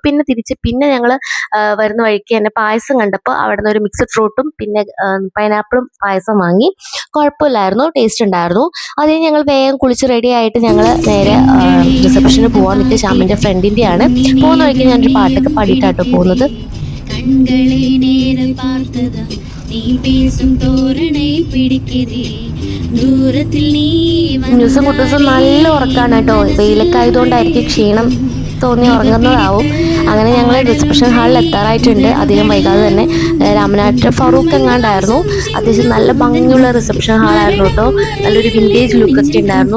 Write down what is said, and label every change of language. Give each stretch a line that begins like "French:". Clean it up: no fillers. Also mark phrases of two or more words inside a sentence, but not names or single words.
Malayalam: പിന്നെ ഞങ്ങൾ വരുന്ന വഴിക്ക് തന്നെ പായസം കണ്ടപ്പോൾ അവിടെ നിന്ന് ഒരു മിക്സഡ് ഫ്രൂട്ടും പിന്നെ പൈനാപ്പിളും പായസം വാങ്ങി. കുഴപ്പമില്ലായിരുന്നു, ടേസ്റ്റ് ഉണ്ടായിരുന്നു. അത് കഴിഞ്ഞ് ഞങ്ങൾ വേഗം കുളിച്ച് റെഡി ആയിട്ട് ഞങ്ങൾ നേരെ റിസപ്ഷന് പോകാൻ നിൽക്കുക. ശ്യാമിൻ്റെ ഫ്രണ്ടിൻ്റെയാണ്. പോകുന്ന വഴിക്ക് ഞാനൊരു പാട്ടൊക്കെ പാടിയിട്ടാട്ടോ പോകുന്നത്.
Tamil: கண்களை நேரம் பார்த்ததா நீ பேசும் தோரணை பிடிக்குதே
Malayalam: ദൂരത്തിൽ നീ ന്യൂസും കുട്ടൂസും നല്ല ഉറക്കാണ് കേട്ടോ. വെയിലൊക്കെ ആയതുകൊണ്ടായിരിക്കും ക്ഷീണം തോന്നി ഉറങ്ങുന്നതാവും. അങ്ങനെ ഞങ്ങൾ റിസപ്ഷൻ ഹാളിൽ എത്താറായിട്ടുണ്ട്. അധികം വൈകാതെ തന്നെ രാമനാട്ട് ഫറൂഖ് എങ്ങാണ്ടായിരുന്നു. അത്യാവശ്യം നല്ല ഭംഗിയുള്ള റിസപ്ഷൻ ഹാളായിരുന്നു കേട്ടോ. നല്ലൊരു വിൻറ്റേജ് ലുക്കൊക്കെ ഉണ്ടായിരുന്നു.